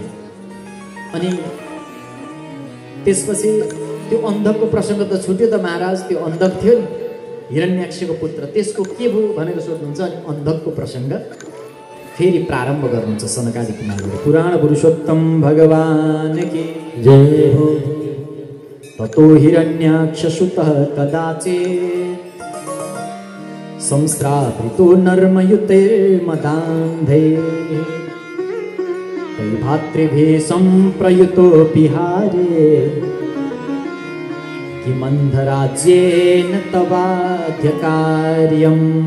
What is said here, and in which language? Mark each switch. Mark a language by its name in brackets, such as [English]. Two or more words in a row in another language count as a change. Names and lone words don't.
[Nepali] अनि त्यसपछि त्यो अन्धकको प्रसङ्ग त छुट्यो त महाराज, त्यो अन्धक थियो नि हिरण्याक्षको पुत्र, त्यसको के भयो भनेर सोध्नुहुन्छ। अनि अन्धकको प्रसङ्ग फेरि प्रारम्भ गर्नुहुन्छ सनकादि कुमारले। [Hindi] पुराण पुरुषोत्तम भगवान की जय हो। [Sanskrit] ततो हिरण्याक्ष सुतः कदाचित् संस्रावृतो नर्मयुते मदान्धे तैर्भातृभिः सम्प्रयुतोऽपि हारे किमन्धराज्येन तवाध्यकार्यम्।